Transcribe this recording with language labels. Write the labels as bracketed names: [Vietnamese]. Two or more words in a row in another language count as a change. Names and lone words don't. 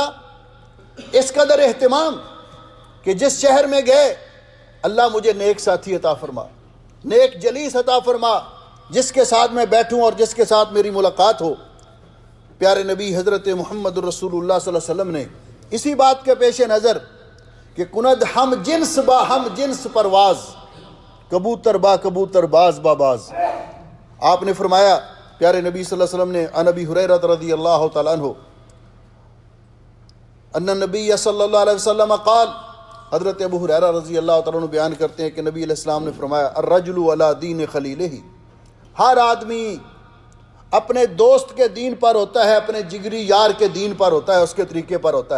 [Urdu] اس قدر اہتمام کہ جس شہر میں گئے اللہ مجھے نیک ساتھی عطا فرما، نیک جلیس عطا فرما، جس کے ساتھ میں بیٹھوں اور جس کے ساتھ میری ملاقات ہو۔ پیارے نبی حضرت محمد الرسول اللہ صلی اللہ علیہ وسلم نے اسی بات کے پیش نظر کہ [Persian] کند ہم جنس با ہم جنس پرواز، کبوتر با کبوتر باز با باز، [Urdu] آپ نے فرمایا، پیارے نبی صلی اللہ علیہ وسلم نے [Arabic] عن ابی ہریرہ رضی اللہ تعالیٰ عنہ ان النبی صلی اللہ علیہ وسلم قال، [Urdu] حضرت ابو ہریرہ رضی اللہ تعالیٰ عنہ بیان کرتے ہیں کہ نبی علیہ السلام نے فرمایا [Arabic] الرجل علی دین خلیلہ، [Urdu] ہر آدمی اپنے دوست کے دین پر ہوتا ہے، اپنے جگری یار کے دین پر ہوتا ہے، اس کے طریقے پر ہوتا ہے۔